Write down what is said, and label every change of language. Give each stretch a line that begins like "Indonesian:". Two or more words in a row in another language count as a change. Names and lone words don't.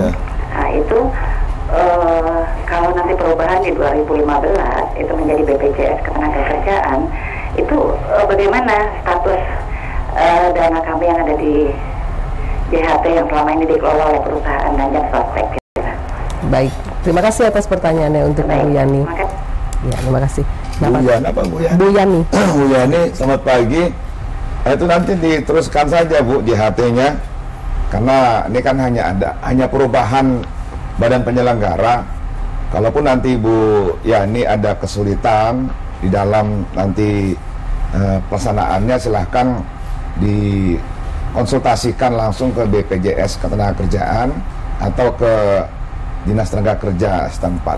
Indonesian: Nah itu kalau nanti perubahan di 2015 itu menjadi BPJS Ketenagakerjaan, itu bagaimana status dana kami yang ada di JHT yang selama ini dikelola oleh perusahaan dan jam sostek? Baik, terima kasih atas pertanyaannya untuk Bu Yani. Ya, terima kasih. Bu Yani, apa Bu Yani? Bu Yani. Bu Yani, selamat pagi. Itu nanti diteruskan saja Bu JHT-nya, karena ini kan hanya perubahan badan penyelenggara. Kalaupun nanti Bu Yani ada kesulitan di dalam nanti pelaksanaannya, silahkan dikonsultasikan langsung ke BPJS Ketenagakerjaan atau ke Dinas Tenaga Kerja setempat.